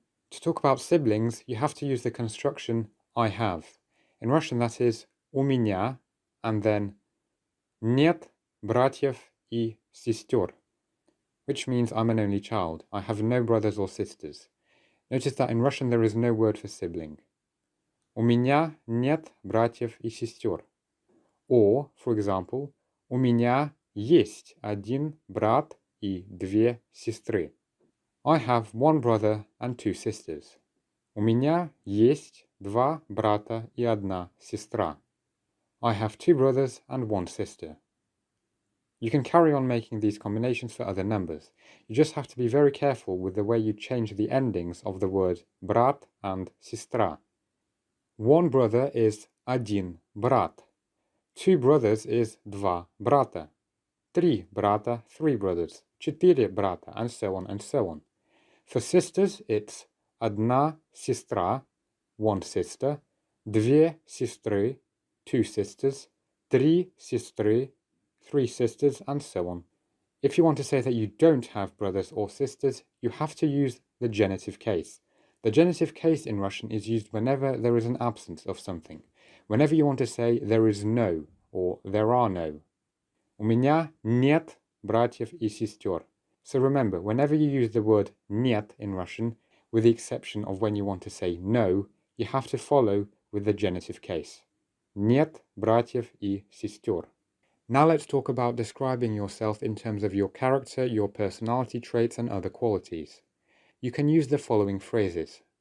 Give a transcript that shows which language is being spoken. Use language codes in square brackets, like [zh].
[en] To talk about siblings, you have to use the construction I have. In Russian, that is [ru] у меня, [en] and then [ru] нет братьев и сестер, [en] which means I'm an only child. I have no brothers or sisters. Notice that in Russian there is no word for sibling. [ru] У меня нет братьев и сестер. [en] Or, for example, [ru] у меня есть один брат и две сестры. [en] I have one brother and two sisters. [ru] У меня есть два брата и одна сестра. [en] I have two brothers and one sister. You can carry on making these combinations for other numbers. You just have to be very careful with the way you change the endings of the word брат and сестра. One brother is [ru] один брат. [en] Two brothers is [ru] два брата. Три брата, [en] three brothers. [ru] Четыре брата, [en] and so on and so on. For sisters, it's [ru] одна сестра, [en] one sister, [ru] две сестры, [en] two sisters, [ru] три сестры, [en] three sisters, and so on. If you want to say that you don't have brothers or sisters, you have to use the genitive case. The genitive case in Russian is used whenever there is an absence of something. Whenever you want to say there is no or there are no. [ru] У меня нет братьев и сестер. [en] So remember, whenever you use the word нет in Russian, with the exception of when you want to say no, you have to follow with the genitive case. [ru] Нет братьев и сестер. [en] Now let's talk about describing yourself in terms of your character, your personality traits, and other qualities. You can use the following phrases.